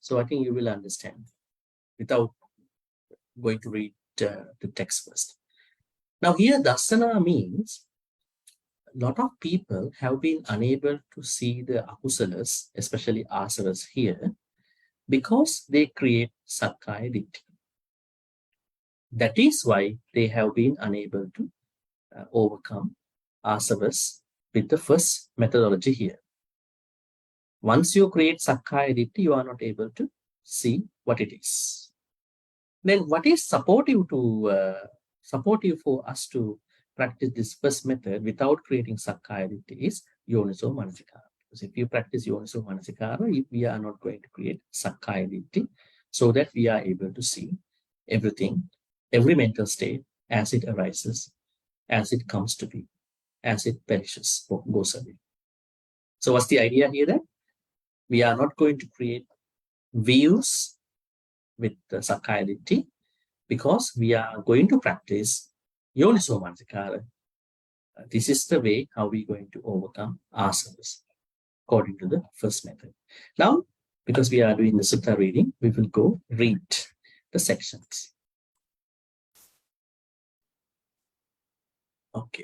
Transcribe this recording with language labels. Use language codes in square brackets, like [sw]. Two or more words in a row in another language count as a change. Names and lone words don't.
[en] So I think you will understand without going to read the text first. Now here dasana means a lot of people have been unable to see the akusalas, especially āsavās here, because they create [pi] sakkaya ditthi. [en] That is why they have been unable to overcome āsavās with the first methodology here. Once you create [pi] sakkaya ditthi, [en] you are not able to see what it is. Then what is supportive for us to practice this first method without creating [pi] sakkaya ditthi [en] is [pi] yoniso manasikara. [en] Because if you practice [pi] yoniso manasikara, [en] we are not going to create [pi] sakkaya ditthi, [en] so that we are able to see everything, every mental state as it arises, as it comes to be, as it perishes or goes away. So what's the idea here then? We are not going to create views with the [pi] sakkaya ditthi, [en] because we are going to practice [pi] yoniso manasikara. [en] This is the way how we're going to overcome āsavās according to the first method. Now, because we are doing the sutta reading, we will go read the sections. Okay.